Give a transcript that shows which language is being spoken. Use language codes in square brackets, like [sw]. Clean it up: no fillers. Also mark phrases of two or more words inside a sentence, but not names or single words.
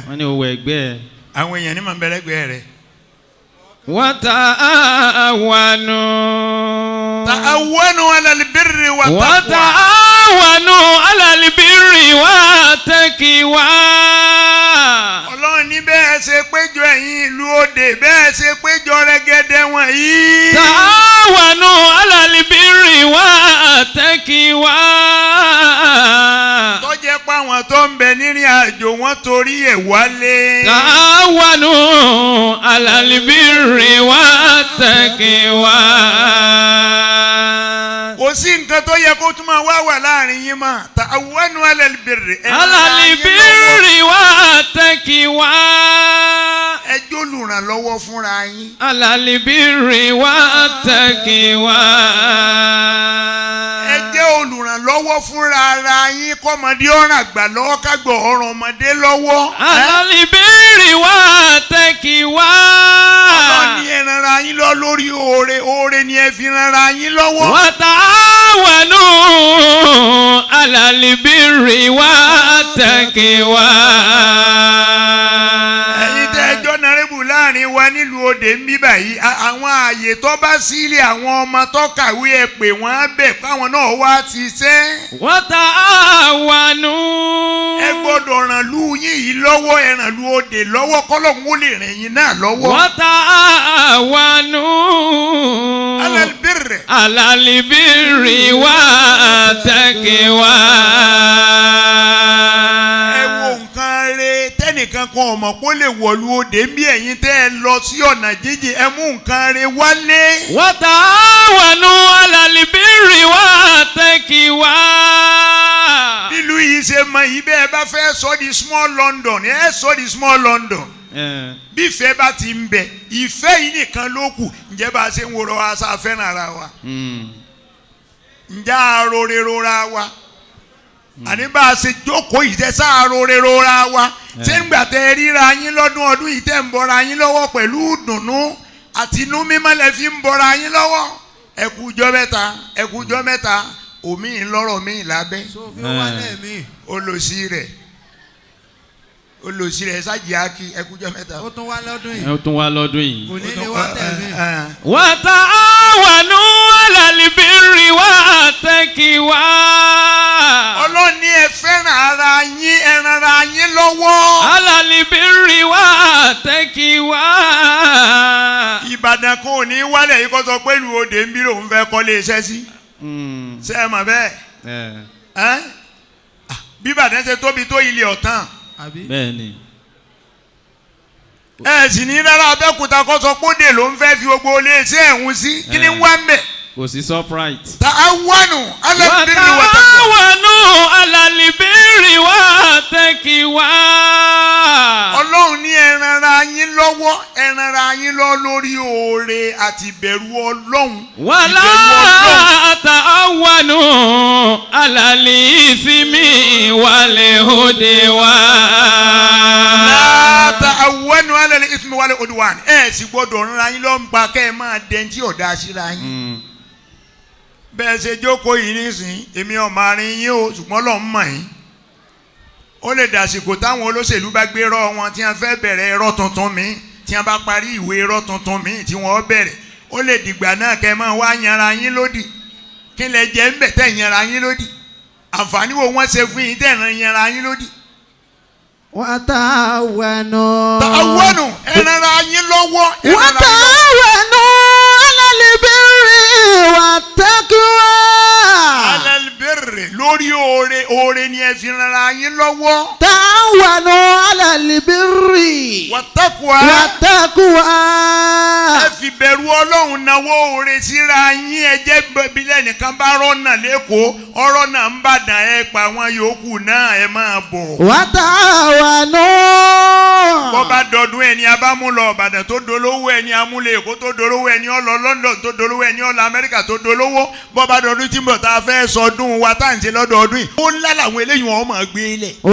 [yo] wọ́n ní owó ẹgbẹ́. àwọn èèyàn ní màá bẹ̀rẹ̀ gbẹ́ rẹ̀. [ar] وتعاونوا تعاونوا على البر والتقوى. وتعاونوا على البر والتقوى. [yo] Ọlọ́run ní bẹ́ẹ̀ ṣe péjọ ẹ̀yin ìlú òde bẹ́ẹ̀ ṣe péjọ rẹ́gẹ́dẹ́ wọ̀nyí. [ar] تعاونوا على البر والتقوى. [yo] tó jẹ́ pé àwọn tó ń bẹ nírìn àjò wọn torí ẹ̀ wálé. [ar] تعاونوا على البر والتقوى. [yo] kò sí nǹkan tó yẹ kó tún máa wà láàrin yín mọ́. [ar] تعاونوا على البر. على البر والتقوى. [yo] ẹ jẹ́ olùrànlọ́wọ́ fúnra yín. [ar] على البر والتقوى. [yo] ẹ jẹ́ olùrànlọ́wọ́ fúnra ara yín kọ́mọdé ọ̀ràn àgbà lọ́wọ́ kágbọ̀ ọ̀ràn ọmọdé lọ́wọ́. [ar] على البر والتقوى. [yo] Ọlọ́run ní ẹ rànra yín lọ lórí oore ni ẹ fi rànra yín lọ́wọ́. [ar] وتعاونوا على البر والتقوى. [yo] ẹ̀yin tẹ́ ẹjọ́ nàrẹ́bù láàrin wa nílùú òde ń bí báyìí àwọn ààyè tó bá sílẹ̀ àwọn ọmọ tó kàwé ẹ pè wọ́n bẹ̀ káwọn náà wá ti ṣẹ́. [ar] وتعاونوا. [yo] ẹ gbọ́dọ̀ ràn lú yín yìí lọ́wọ́ ẹ ràn lú òde lọ́wọ́ kọ́lọ́hún ó lè rìn yín náà lọ́wọ́. [ar] وتعاونوا على البر. على البر والتقوى. [yo] ẹ wo nǹkan re tẹ́nìkan kan ọmọ kó lè wọ̀lú òde ń bí ẹ̀yin tẹ́ ẹ lọ sí ọ̀nà jíjìn ẹ mú nǹkan re wálé. [ar] وتعاونوا على البر والتقوى. [yo] nílùú yìí ṣe mọ yìí bẹ́ẹ̀ bá fẹ́ sọ di small London ẹ sọ di small London. bí ìfẹ́ bá ti ń bẹ ìfẹ́ yìí nìkan ló kù ǹjẹ́ bá a ṣe ń wo ra aṣọ afẹ́ràn ara wa ǹjẹ́ àròrè rora wa àní bá a ṣe jókòó yìí tẹ́ sáàròrè rora wa ṣé ń gbà tẹ́ ríra yín lọ́dún ọdún yìí tẹ́ ń bọ́ra yín lọ́wọ́ pẹ̀lú dùnnú àti inú mímọ́ lẹ fi ń bọ́ra yín lọ́wọ́ ẹ kú jọ́ mẹ́ta omi ńlọrọ̀ mi lábẹ́ olùsí rẹ̀ sájì ákí ẹkújọ́ mẹ́ta. ó tún wá lọ́dún yìí. ó tún wá lọ́dún yìí. kò ní lè wá tẹ̀lé. [ar] وتعاونوا على البر والتقوى. [yo] Ọlọ́run ní ẹ fẹ́ràn ara yín ẹ ràn ara yín lọ́wọ́. [ar] على البر والتقوى. [yo] Ìbàdàn kan ò ní wálẹ̀ yìí kó sọ pé ìlú òde ń bí lòun fẹ́ kọ́lé iṣẹ́ sí. ṣé ẹ mọ̀ bẹ́ẹ̀? bí Ìbàdàn ṣe tóbi tó ilé ọ̀tán. bẹ́ẹ̀ni. ẹ sì ní rárá Abẹ́òkúta kó sọ pé òde ló ń fẹ́ fi gbogbo ilé iṣẹ́ ẹ̀hún sí kí ni wá ń bẹ̀. kò sí surprise. [ar] تعاونوا على البر والتقوى. وتعاونوا على البر والتقوى. [yo] Ọlọ́run ní ẹ ràn ara yín lọ́wọ́ ẹ ràn ara yín lọ lórí oore àti ìbẹ̀rù Ọlọ́run. [ar] ولا تعاونوا على الإثم والعدوان. لا تعاونوا على الإثم والعدوان. [yo] ẹ sì gbọ́dọ̀ ràn ara yín lọ ń pa kẹ́ ẹ máa dẹ́ntì ọ̀dà síra yín. bẹ́ẹ̀ ṣe jókòó yìí nísìnyí èmi ọmọ arin yín o ṣùgbọ́n lọ́ọ́ mọ̀ yín. ó lè dàsìkò táwọn olóṣèlú bá gbé rọ́ wọn tí wọ́n fẹ́ bẹ̀rẹ̀ irọ́ tuntun mi tí wọ́n bá parí ìwé irọ́ tuntun mi tí wọ́n bẹ̀rẹ̀ ó lè dìgbà náà kẹ́ ẹ máa wá yanra yín lódì kí lẹ jẹ́ ń bẹ̀ tẹ́ yanra yín lódì àǹfààní wo wọ́n ṣe fún yín tẹ́ yanra yín lódì. [ar] وتعاونوا. [yo] تعاونوا ẹ ràn ara yín lọ́wọ́. [ar] وتعاونوا على البر والتقوى. على البر [yo] lórí oore ni ẹ fi ràn ara yín lọ́wọ́. [ar] تعاونوا على البر والتقوى. والتقوى. [yo] ẹ fi bẹ̀rù Ọlọ́run náwó oore síra yín ẹ jẹ́ bílẹ̀ nìkan bá rọ́nà lẹ́kọ̀ọ́ ọ̀rọ̀ náà ń bàdàn ẹ pa àwọn yòókù náà ẹ máa bọ̀. [ar] وتعاونوا. [yo] bọ́ bá dọdún ẹni abámúlọ Ìbàdàn tó dolówó ẹni amúlẹ̀ Èkó tó dolówó ẹni ọlọ London tó dolówó ẹni ọlọ Amẹ́ríkà tó dolówó bọ́ bá dọdún tí mo ta fẹ́ sọdún wa tá à ń ṣe lọ́dọọdún yìí ó ńlá làwọn eléyìí wọn máa gbé lẹ̀.